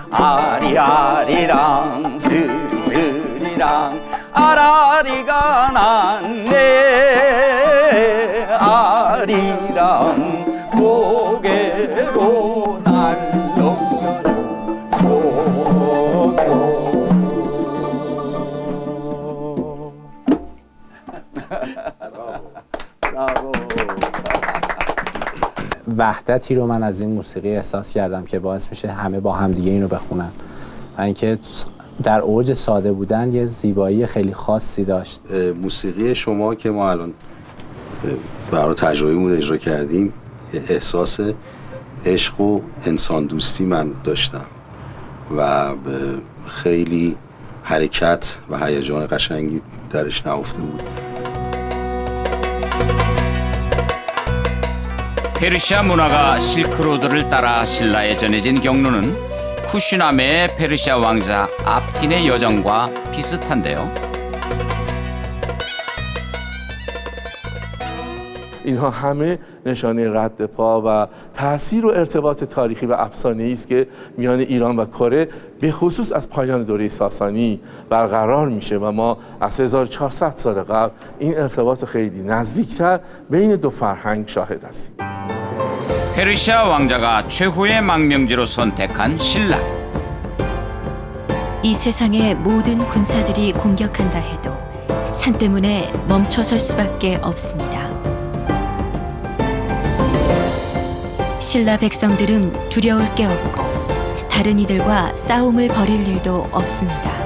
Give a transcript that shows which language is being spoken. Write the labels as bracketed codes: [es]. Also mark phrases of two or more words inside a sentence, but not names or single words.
[ko] 아리아리랑 스리스리랑 아라리가 났네. 아리랑 고개로 날 넘겨주소서. [fa] وحدتی رو من از این موسیقی احساس کردم که باعث میشه همه با همدیگه اینو بخونن و اینکه در اوج ساده بودن یه زیبایی خیلی خاصی داشت. موسیقی شما که ما الان برای تجربه‌مون اجرا کردیم احساس عشق و انسان دوستی من داشتم و خیلی حرکت و هیجان قشنگی درش نهفته بود. [ko] 페르시아 문화가 실크로드를 따라 신라에 전해진 경로는 쿠시나메의 페르시아 왕자 압틴의 여정과 비슷한데요. [fa] اینها همه نشانه رد پا و تأثیر و ارتباط تاریخی و افسانه‌ای است که میان ایران و کره به خصوص از پایان دوره ساسانی برقرار میشه و ما از 1400 سال قبل این ارتباط خیلی نزدیکتر بین دو فرهنگ شاهد هستیم. [ko] 페르시아 왕자가 최후의 망명지로 선택한 신라. 이 세상의 모든 군사들이 공격한다 해도 산 때문에 멈춰설 수밖에 없습니다. 신라 백성들은 두려울 게 없고 다른 이들과 싸움을 벌일 일도 없습니다.